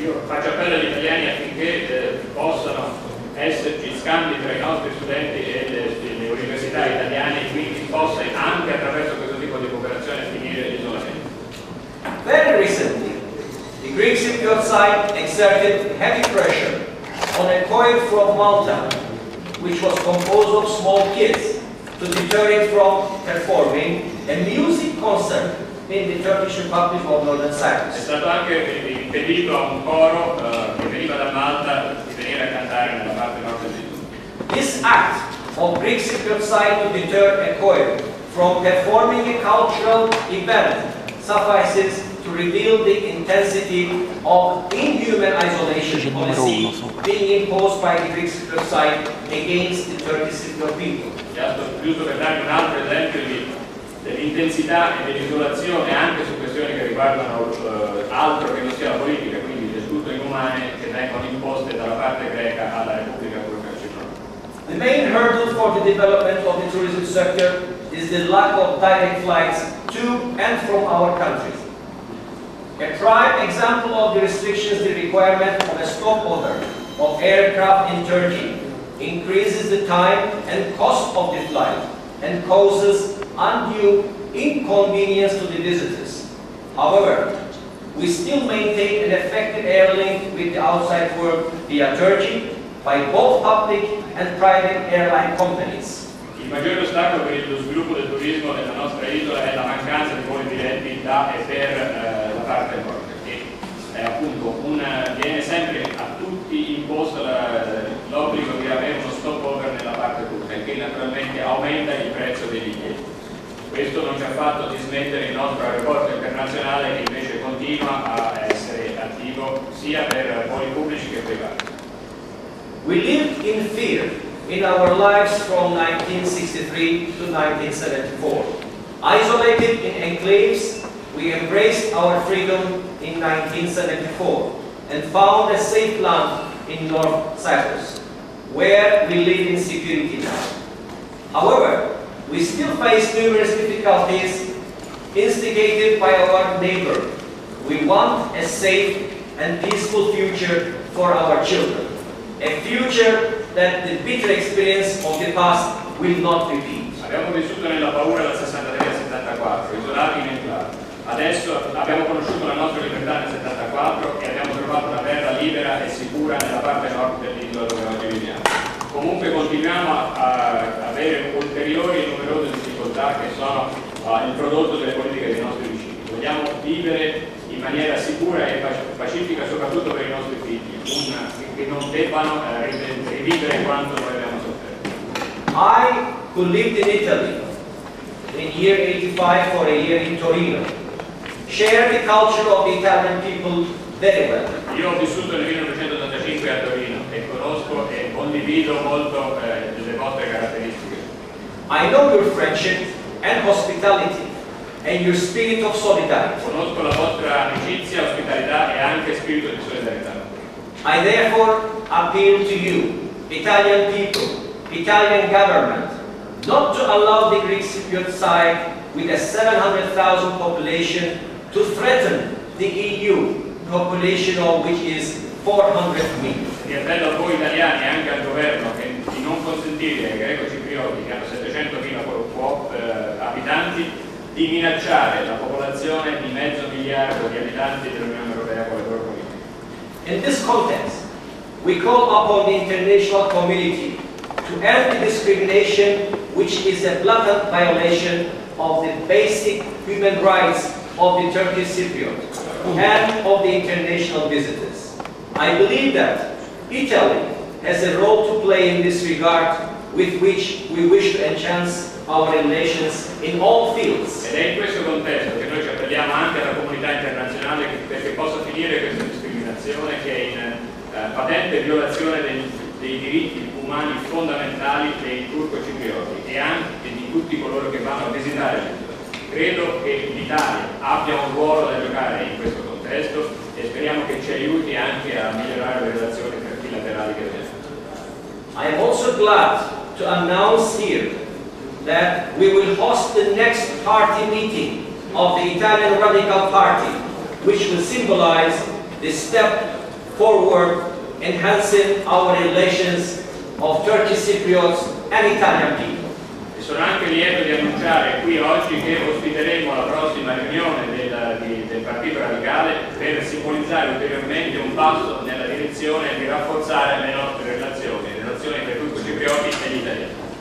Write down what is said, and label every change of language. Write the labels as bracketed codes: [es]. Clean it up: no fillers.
[it] Io faccio appello agli italiani affinché possano esserci scambi tra i nostri studenti e le università italiane e quindi possa anche attraverso questo tipo di cooperazione finire l'isolamento. [en] Very recently, the Greek Cypriot side exerted heavy pressure on a choir from Malta, which was composed of small kids, to deter it from performing a music concert in the Turkish Republic of Northern Cyprus. [it] È stato anche impedito a un coro che veniva da Malta di venire a cantare nella parte nord dell'isola. [en] This act of Greek Cypriot side to deter a choir from performing a cultural event suffices to reveal the intensity of inhuman isolation policy being imposed by the Greek Cypriot side against the Turkish Cypriot people. [it] Giusto per darvi un altro esempio dell'intensità e dell'isolazione anche su questioni che riguardano altro che non sia la politica, quindi del tutto inumane, che vengono imposte dalla parte greca alla Repubblica Turca Cipriota. [en] The main hurdle for the development of the tourism sector is the lack of direct flights to and from our countries. A prime example of the restrictions, the requirement of a stopover of aircraft in Turkey increases the time and cost of the flight and causes undue inconvenience to the visitors. However, we still maintain an effective air link with the outside world via Turkey by both public and private airline companies. [it] Il maggiore ostacolo per lo sviluppo del turismo nella nostra isola è la mancanza di voli diretti da e per la parte nord, perché appunto viene sempre a tutti imposto l'obbligo di avere uno stopover nella parte turca, che naturalmente aumenta il prezzo dei biglietti. Questo non ci ha fatto dismettere il nostro aeroporto internazionale, che invece continua a essere attivo sia per voli pubblici che privati. [en] We lived in fear in our lives from 1963 to 1974. Isolated in enclaves, we embraced our freedom in 1974 and found a safe land in North Cyprus, where we live in security now. However, we still face numerous difficulties instigated by our neighbor. We want a safe and peaceful future for our children, a future that the bitter experience of the past will not repeat. [it] Abbiamo vissuto nella paura dal 63 al 74, isolati in enclave. Adesso abbiamo conosciuto la nostra libertà nel 74 e abbiamo trovato una terra libera e sicura nella parte nord dell'isola dove oggi viviamo. Comunque continuiamo a avere ulteriori e numerose difficoltà che sono il prodotto delle politiche dei nostri vicini. Vogliamo vivere in maniera sicura e pacifica soprattutto per i nostri figli, che non debbano rivivere quanto noi abbiamo sofferto. [en] I, who lived in Italy in year 85 for a year in Torino, share the culture of the Italian people very well. [it] Io ho vissuto nel 1985 a Torino e conosco e condivido molto le vostre caratteristiche. [en] I know your friendship and hospitality and your spirit of solidarity. [it] Conosco la vostra amicizia, ospitalità e anche spirito di solidarietà. [en] I therefore appeal to you, Italian people, Italian government, not to allow the Greek Cypriot side with a 700,000 population to threaten the EU, population of which is 400 million. [it] Mi appello a voi italiani e anche al governo di non consentire ai greco-ciprioti, che hanno 700.000 abitanti, di minacciare la popolazione di mezzo miliardo di abitanti dell'Unione Europea con le loro politiche. [en] In this context, we call upon the international community to end the discrimination, which is a blatant violation of the basic human rights of the Turkish Cypriot and of the international visitors. I believe that Italy has a role to play in this regard, with which we wish to enhance our relations in all fields. [it] Ed è in questo contesto che noi ci appelliamo anche alla comunità internazionale perché possa finire questa discriminazione, che è in patente violazione dei diritti umani fondamentali dei turco-ciprioti e anche di tutti coloro che vanno a visitare l'isola. Credo che l'Italia abbia un ruolo da giocare in questo contesto e speriamo che ci aiuti anche a migliorare le relazioni trilaterali che abbiamo. [en] I am also glad to announce here that we will host the next party meeting of the Italian Radical Party, which will symbolize the step forward enhancing our relations of Turkish Cypriots and Italian people. [it] E sono anche lieto di annunciare qui oggi che ospiteremo la prossima riunione del Partito Radicale per simbolizzare ulteriormente un passo nella direzione di rafforzare le nostre relazioni tra i turco-ciprioti e gli italiani.